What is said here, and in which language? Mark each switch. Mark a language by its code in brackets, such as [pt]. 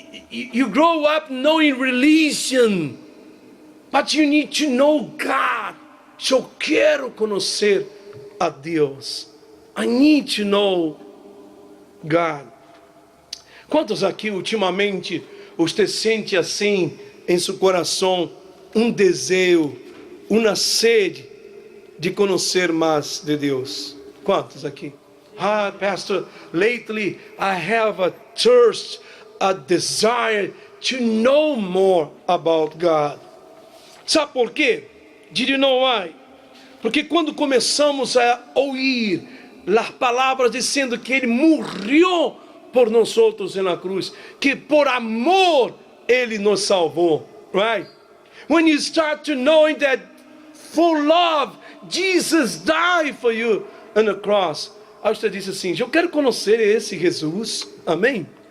[en] You grow up knowing religion, but you need to know God. [pt] Eu quero conhecer a Deus. [en] I need to know God. [pt] Quantos aqui ultimamente você sente assim em seu coração um desejo, uma sede de conhecer mais de Deus? Quantos aqui? [en] Pastor, lately I have a thirst, a desire to know more about God. [pt] Sabe por quê? [en] Did you know why? [pt] Porque quando começamos a ouvir as palavras dizendo que Ele morreu por nós outros na cruz, que por amor Ele nos salvou, right? [en] When you start to knowing that for love Jesus died for you on the cross, [pt] aí você diz assim, eu quero conhecer esse Jesus, amém?